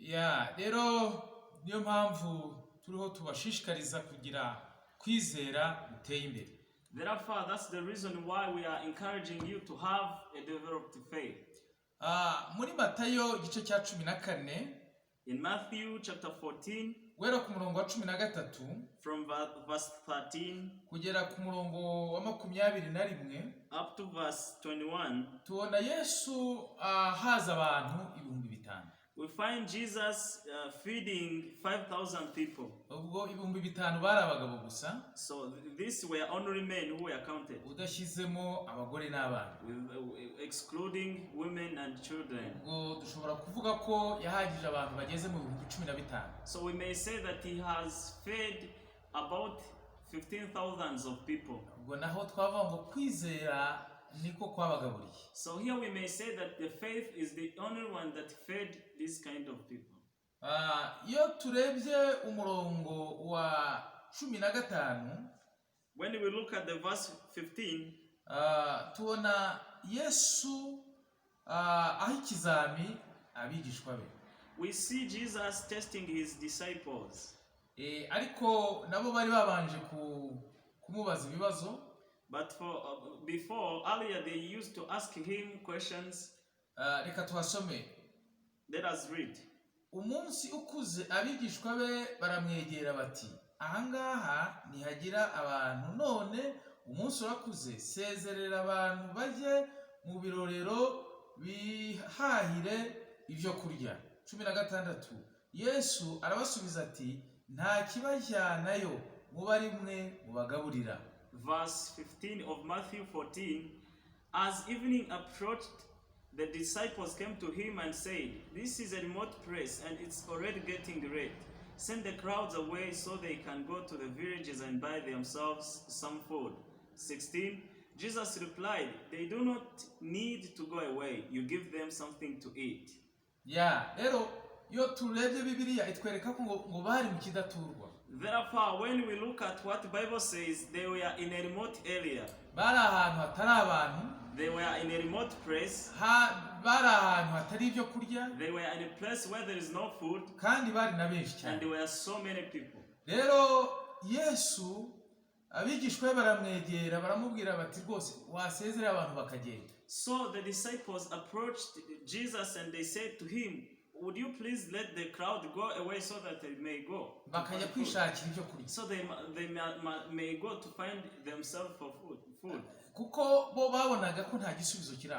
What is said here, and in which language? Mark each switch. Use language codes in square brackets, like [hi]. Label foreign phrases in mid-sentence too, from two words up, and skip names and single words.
[rw] Rero niyo mpamvu turiho tubashishikariza kugira kwizera guteye imbere. [en] Therefore, that's the reason why we are encouraging you to have a developed faith. [rw] Muri Matayo igice cya 14, [en] in Matthew chapter 14, [rw] guhera ku murongo wa 13 [en] from verse 13 [rw] kugera ku murongo wa 21 [en] up to verse 21, [rw] tubona Yesu haza abantu 5,000. [en] we find Jesus feeding 5,000 people. [rw] Ubwo 5,000 bari abagabo gusa. [en] So these were only men who were counted, [rw] udashyizemo abagore n'abana, [en] excluding women and children. [rw] Ubwo dushobora kuvuga ko yahagije abantu bageze mu 15,000. [en] So we may say that he has fed about 15,000 of people. [rw] Ubwo naho twavuga ngo kwizera niko kwabagaburiye. [en] So here we may say that the faith is the only one that fed this kind of people. [rw] Iyo turebye umurongo wa 15, [en] when we look at the verse 15, [rw] tubona Yesu aho ikizami abigishwa be. [en] We see Jesus testing his disciples. [rw] Ariko nabo bari babanje kumubaza ibibazo. [en] But before, earlier they used to ask him questions. [rw] Reka tuhasome [en] Let us read. [rw] Umunsi ukuze abigishwa be baramwegera bati, ahangaha nihagira abantu, none umunsi urakuze, sezerera abantu bajye mu birorero bihahire ibyo kurya. 16. Yesu arabasubiza ati, nta kibajyanayo, muba rimwe mubagaburira. [en] Verse 15 of Matthew 14. As evening approached, the disciples came to him and said, this is a remote place and it's already getting late. Send the crowds away so they can go to the villages and buy themselves some food. 16. Jesus replied, they do not need to go away. You give them something to eat. [rw] Rero iyo turebye Bibiliya itwereka ko ngo bari mu kidaturwa. [en] Therefore, when we look at what the Bible says, they were in a remote area. [rw] Bari ahantu hatari abantu. [en] They were in a remote place. [rw] Bari ahantu hatari ibyo kurya. [en] They were in a place where there is no food. [rw] Kandi bari na benshi cyane. [en] And there were so many people. [rw] Rero Yesu abigishwa be baramwegera baramubwira bati rwose wasezerera abantu bakagenda. [en] So the disciples approached Jesus and they said to him, would you please let the crowd go away so that they may go? [rw] Bakajya kwishakira ibyo kurya. [en] So they may go to find themselves for food. [rw] Kuko bo babonaga ko nta gisubizo kiraho.